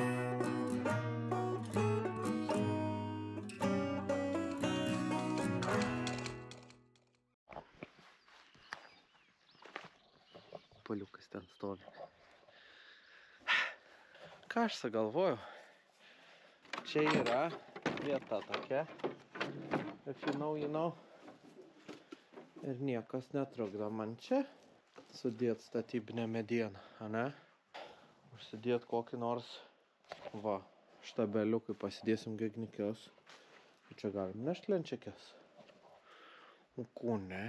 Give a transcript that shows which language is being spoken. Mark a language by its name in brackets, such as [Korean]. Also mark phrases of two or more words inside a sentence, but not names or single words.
[Lithuanian] Poliukas ten stovi. Ką aš sugalvojau? Čia yra vieta tokia. [English] If you know, you know. [Lithuanian] Ir niekas netrukdo man čia sudėt statybinę medieną, ane? Užsidėt kokį nors, va, štabeliukai pasidėsim gegnikius. Čia galim neštlenčiakės. O ko ne?